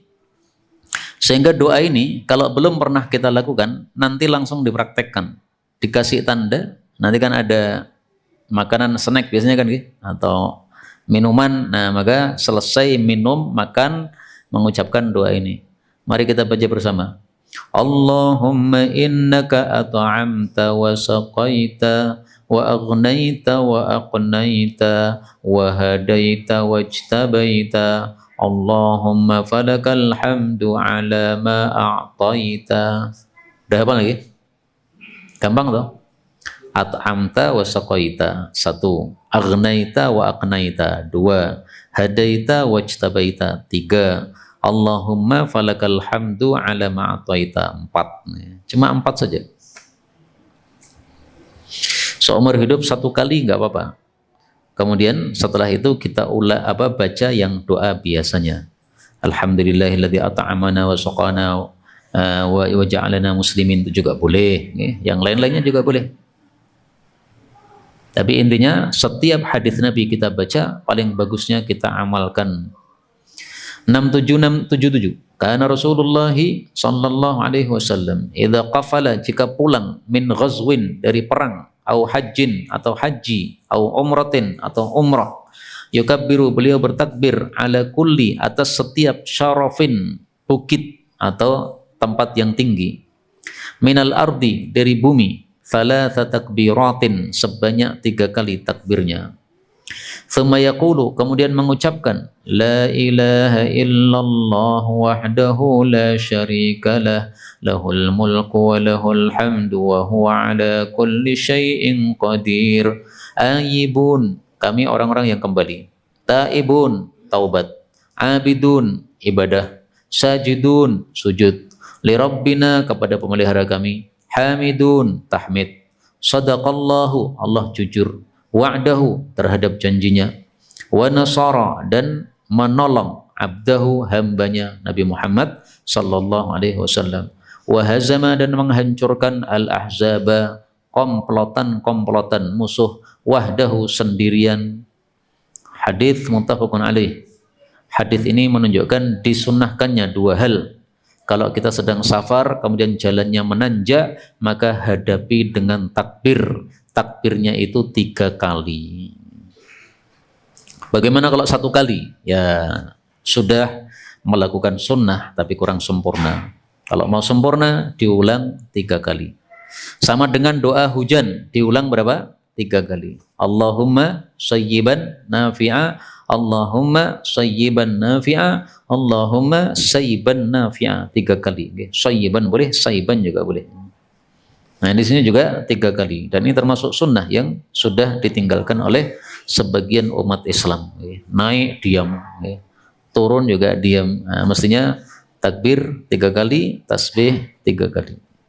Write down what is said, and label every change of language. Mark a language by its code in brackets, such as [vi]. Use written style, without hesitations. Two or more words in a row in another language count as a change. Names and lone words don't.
[id] Sehingga doa ini kalau belum pernah kita lakukan, nanti langsung dipraktekkan. Dikasih tanda, nanti kan ada makanan snack biasanya kan gitu, atau minuman. Nah, maka selesai minum, makan, mengucapkan doa ini. Mari kita baca bersama. [ar] اللهم إنك أطعمت وسقيت وأغنيت وأقنيت وهديت واجتبيت. اللهم فلك الحمد على ما أعطيت. [id] Udah apa lagi? Gampang toh? [ar] أطعمت وسقيت, satu. أغنيت وأقنيت, dua. هديت واجتبيت, tiga. اللهم فلك الحمد على ما أعطيت, [id] empat. Cuma empat saja. Seumur hidup satu kali nggak apa-apa. Kemudian setelah itu kita baca yang doa biasanya. [ar] الحمد لله الذي أطعمنا وسقانا وجعلنا مسلمين, [id] itu juga boleh. Yang lain-lainnya juga boleh. Tapi intinya setiap hadis Nabi kita baca, paling bagusnya kita amalkan. 67677. [ar] Karena رسول الله صلى الله عليه وسلم إذا قفل, [id] jika pulang, [ar] من غزو, [id] dari perang, [ar] أو حج, [id] atau haji, [ar] أو عمرة, [id] atau umrah, yukabbiru, beliau bertakbir, [ar] على كل, [id] atas setiap syarafin, bukit atau tempat yang tinggi, [ar] من الأرض, [id] dari bumi, [ar] ثلاث تكبيرات, [id] sebanyak 3 kali takbirnya. [ar] ثم يقول, [id] kemudian mengucapkan, [ar] لا إله إلا الله وحده لا شريك له له الملك وله الحمد وهو على كل شيء قدير. [id] Ayibun, kami orang-orang yang kembali. Taibun, taubat. Abidun, ibadah. Sajidun, sujud. [ar] لربنا, [id] kepada pemelihara kami. Hamidun, tahmid. Sadaqallahu, Allah jujur. Wa'dahu, terhadap janjinya. [ar] ونصر, [id] dan menolong abdahu, hambanya Nabi Muhammad [ar] صلى الله عليه وسلم. وهزم, [id] dan menghancurkan al-ahzaba, komplotan-komplotan musuh, wahdahu, sendirian. Hadis [ar] متفق عليه. [id] Hadis ini menunjukkan disunnahkannya dua hal. Kalau kita sedang safar, kemudian jalannya menanjak, maka hadapi dengan takbir. Takbirnya itu 3 kali. Bagaimana kalau 1 kali? Ya sudah melakukan sunnah, tapi kurang sempurna. Kalau mau sempurna, diulang 3 kali. Sama dengan doa hujan, diulang berapa? 3 kali. [ar] اللهم صيبا نافعا اللهم صيبا نافعا اللهم صيبا نافعا, [id] 3 kali. Sayyiban boleh, sayyiban juga boleh. Nah, di sini juga 3 kali, dan ini termasuk sunnah yang sudah ditinggalkan oleh sebagian umat Islam. Naik diam, turun juga diam. Nah, mestinya takbir 3 kali, tasbih 3 kali.